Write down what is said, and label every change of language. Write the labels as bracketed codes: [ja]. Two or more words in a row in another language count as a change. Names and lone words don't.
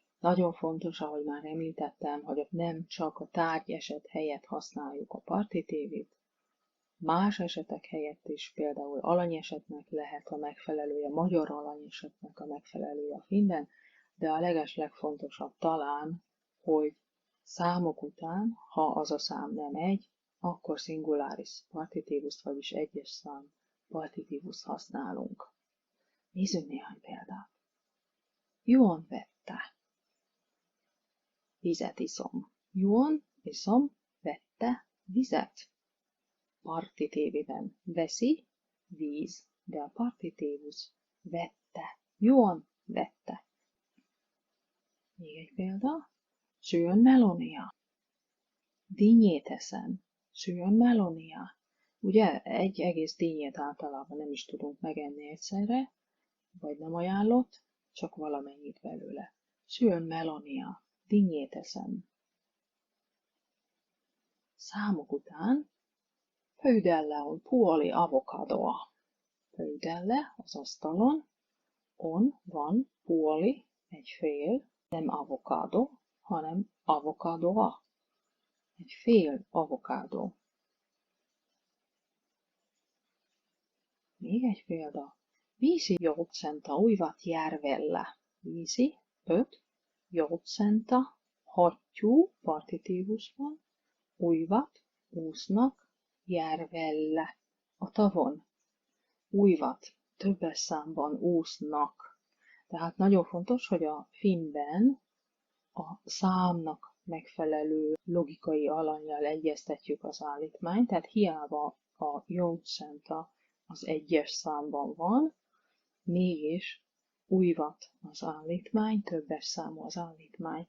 [hu] Nagyon fontos, ahogy már említettem, hogy nem csak a tárgy eset helyett használjuk a partitévit, más esetek helyett is, például alanyesetnek lehet a megfelelője, magyar alanyesetnek a megfelelője a finnben, de a legfontosabb talán, hogy számok után, ha az a szám nem egy, akkor singularis partitívust, vagyis egyes szám partitívust használunk. Nézzünk néhány példát. [fi] Juon vettä. [hu] Vizet iszom. Juon, iszom, vettä, vizet. Partitéviben veszi, víz, de a partitívus vettä. [fi] Juon, vettä. [hu] Még egy példa. [fi] Syön melonia. [hu] Dinnyét eszem. [fi] Syön melonia. [hu] Ugye egy egész dinnyét általában nem is tudunk megenni egyszerre, vagy nem ajánlott, csak valamennyit belőle. [fi] Syön melonia. [hu] Dinnyét eszem. Számok után [fi] pöydällä on puoli avokadoa. [hu] Pöydällä az asztalon van puoli, egy fél, nem avokado, hanem avokadoa. Egy fél avokádó. Még egy példa. [fi] 5 joutsenta uivat järvellä. [hu] 5 joutsenta hattyú partitívusban, uivat, úsznak, järvellä, a tavon. Uivat, többes számban úsznak. Tehát nagyon fontos, hogy a finnben a számnak megfelelő logikai alannyal egyeztetjük az állítmányt, tehát hiába a joutsenta az egyes számban van, mégis uivat az állítmány, többes számú az állítmány.